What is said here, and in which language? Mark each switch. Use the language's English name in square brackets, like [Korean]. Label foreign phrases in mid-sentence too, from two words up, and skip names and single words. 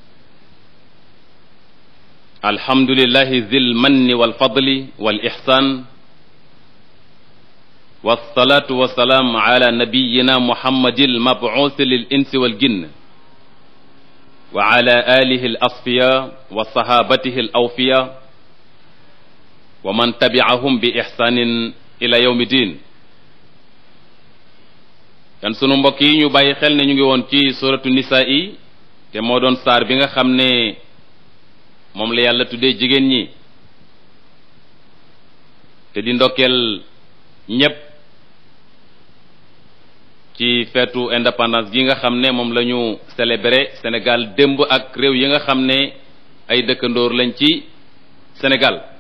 [Arabic] الحمد لله ذي المن والفضل والإحسان والصلاة والسلام على نبينا محمد المبعوث للإنس والجن وعلى آله الأصفياء وصحابته الأوفياء ومن تبعهم بإحسان إلى يوم الدين. [Wolof] kan sunu mbokk yi ñu bàyyi xel ne ñu ngi woon ci suratu nisaa yi te moo doon saar bi nga xam ne moom la yàlla tuddee jigéen ñi te di ndokkeel ñépp ci feetu indépendance gi nga xam ne moom la ñu célébrer Sénégal démb ak réew yi nga xam ne ay dëkkandoor lañ ci Sénégal